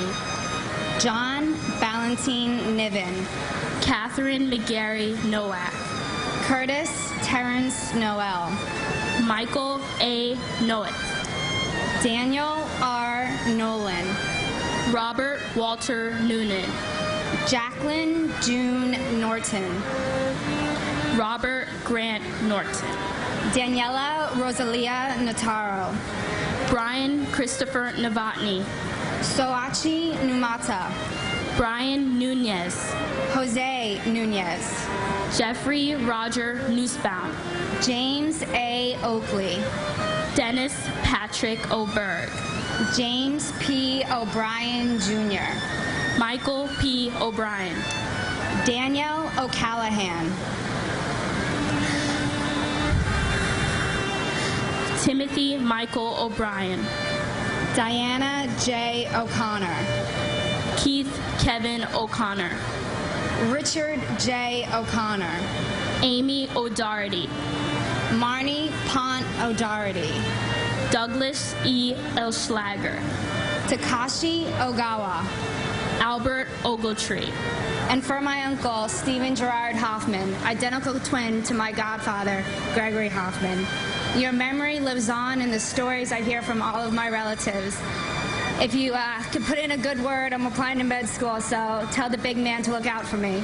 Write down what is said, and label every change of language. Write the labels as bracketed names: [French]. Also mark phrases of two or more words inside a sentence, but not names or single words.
[English] John Ballantine Niven. Catherine McGarry Nowak. Curtis Terrence Noel. Michael A. Noet. Daniel R. Nolan. Robert Walter Noonan. Jacqueline June Norton. Robert Grant Norton. Daniela Rosalia Notaro. Brian Christopher Novotny. Soachi Numata. Brian Nunez. Jose Nunez. Jeffrey Roger Nussbaum. James A. Oakley. Dennis Patrick Oberg. James P. O'Brien Jr. Michael P. O'Brien. Daniel O'Callahan. Timothy Michael O'Brien. Diana J. O'Connor. Keith Kevin O'Connor. Richard J. O'Connor. Amy O'Doherty. Marnie Pont O'Doherty. Douglas E. Elschlager. Takashi Ogawa. Albert Ogletree. And for my uncle, Stephen Gerard Hoffman, identical twin to my godfather, Gregory Hoffman. Your memory lives on in the stories I hear from all of my relatives. If you could put in a good word, I'm applying to med school, so tell the big man to look out for me.